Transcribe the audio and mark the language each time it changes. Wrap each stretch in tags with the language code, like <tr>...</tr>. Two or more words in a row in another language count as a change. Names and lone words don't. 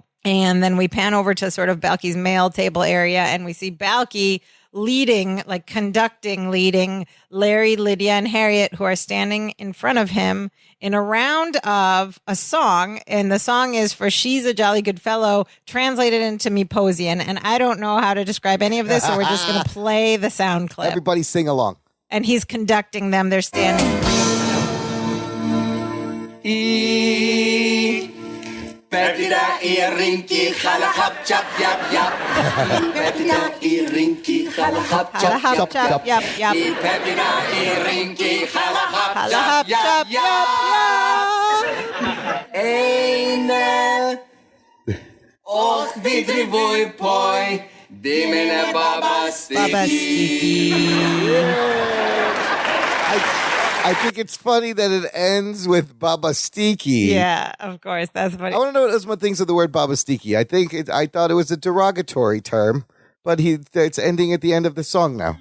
<en>And then we pan over to sort of Balky's mail table area, and we see Balky leading Larry, Lydia, and Harriet, who are standing in front of him in a round of a song. And the song is For She's a Jolly Good Fellow, translated into Miposian. And I don't know how to describe any of this, so we're just going to play the sound clip. Everybody sing along. And he's conducting them. They're standing. Perdida irinki halahap chap yap yap. Perdida irinki halahap chap yap yap yap. Perdida irinki halahap chap yap yap. Eine och vidrivoi poi dimene baba sticky. I think it's funny that it ends with Baba Stiki. Yeah, of course. That's funny. I want to know what Uzma thinks of the word Baba Stiki. I thought it was a derogatory term, but it's ending at the end of the song now.</en>